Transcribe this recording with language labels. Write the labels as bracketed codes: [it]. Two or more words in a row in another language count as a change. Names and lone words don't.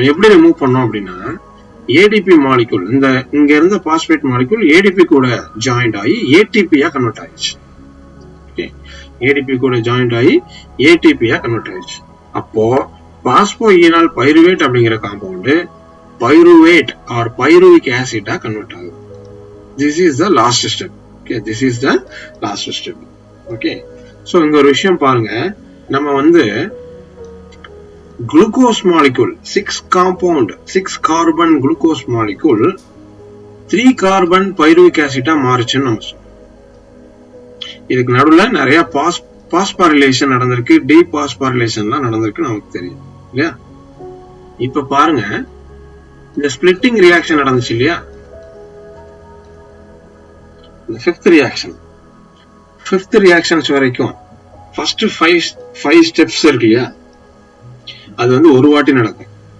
[ta] எப்படி ரிமூவ் பண்ணோம் அப்படின்னா [en] ADP molecule [ta] இங்க இருந்த [en] phosphate molecule [ta] ADP கூட ஜாயிண்ட் ஆகி ATP-யா கன்வெர்ட் ஆயிடுச்சு. ஓகே, ADP கூட ஜாயிண்ட் ஆகி ATP-யா கன்வெர்ட் ஆயிடுச்சு. அப்போ பாஸ்போஈனால் பைருவேட் அப்படிங்கிற காம்பவுண்ட் [en] pyruvate or pyruvic acid [ta] கன்வெர்ட் ஆகுது. [en] This is the last step. Okay, this is the last step. Okay, so [ta] இங்க ஒரு விஷயம் பாருங்க, நம்ம [en] glucose molecule 6 carbon glucose molecule 3 carbon pyruvic acid [ta] மாறுச்சுன்னு நம்ம சொல்றோம். இதுக்கு நடுவுல நிறைய பாஸ்பாரிலேஷன் நடந்திருக்கு, டீபாஸ்பாரிலேஷன்லாம் நடந்திருக்கு நமக்கு தெரியும் இல்லையா. இப்ப பாருங்க, இந்த [en] splitting reaction [ta] நடந்துச்சு இல்லையா, இந்த [en] fifth reactions [ta] வரைக்கும் [en] first 5 steps [ta] இருக்கு இல்லையா, அது ஒரு வாட்டி நடக்கும்.